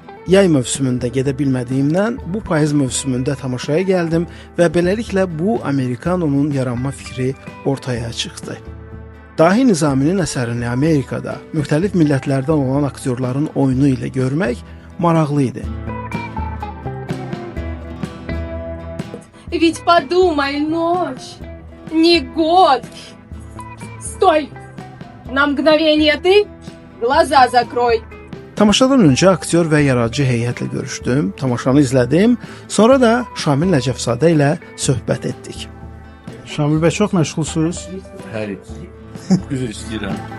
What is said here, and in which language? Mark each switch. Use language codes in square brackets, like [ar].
[az] Yay mövsümündə gedə bilmədiyimdən bu payız mövsümündə tamaşaya gəldim və beləliklə bu Amerikanonun yaranma fikri ortaya çıxdı. Dahi Nizaminin əsərini Amerikada müxtəlif millətlərdən olan aktyorların oyunu ilə görmək maraqlı idi. [ru] Ведь подумай, ночь, не год. Стой! На мгновение ты глаза закрой. [az] Tamaşadan öncə aktyor və yaradıcı heyətlə görüşdüm, tamaşanı izlədim, sonra da Şamil Nəcəfzadə ilə söhbət etdik. Şamil bəy, çox məşğulsunuz? Hər üzr istəyirəm.